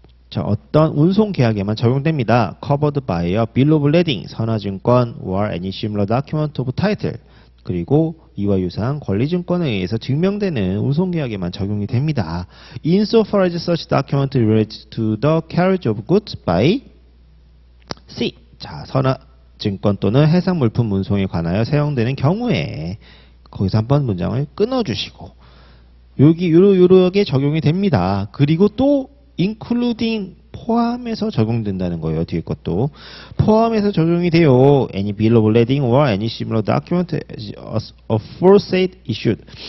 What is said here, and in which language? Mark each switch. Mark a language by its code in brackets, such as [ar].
[ko] 자, 어떤 운송 계약에만 적용됩니다. [en] covered by a bill of lading, 선화증권 or any similar document of title. [ko] 그리고 이와 유사한 권리증권에 의해서 증명되는 운송계약에만 적용이 됩니다. [en] Insofar as such document relates to the carriage of goods by sea. [ko] 자, 선화증권 또는 해상물품 운송에 관하여 사용되는 경우에 거기서 한번 문장을 끊어주시고 여기 요렇게 적용이 됩니다. 그리고 또 including 포함해서 적용된다는 거예요. 뒤에 것도 포함해서 적용이 돼요. [en] Any bill of lading or any similar document aforesaid issued.